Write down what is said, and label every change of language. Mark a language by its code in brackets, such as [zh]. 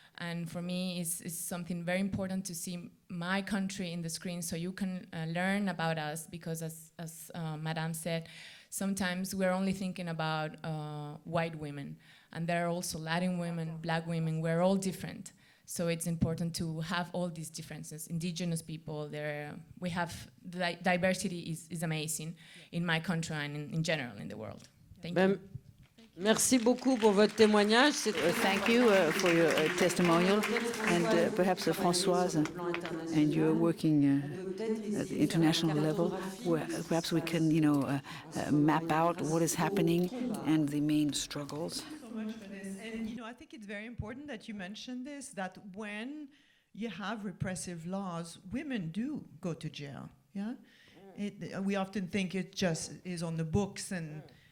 [en] And for me, it's something very important to see my country in the screen so you can learn about us, because as Madame said, sometimes we're only thinking about white women. And there are also Latin women, Black women, we're all different. So it's important to have all these differences. Indigenous people, we have, diversity is amazing in my country and in general in the world. Thank you. [fr] Merci beaucoup pour votre témoignage. [en] Thank you for your testimonial, and perhaps Françoise, and you're working at the international level, where perhaps we can, map out what is happening and the main struggles. Much for this. And I think it's very important that you mentioned this, that when you have repressive laws, women do go to jail. Yeah, we often think it just is on the books, and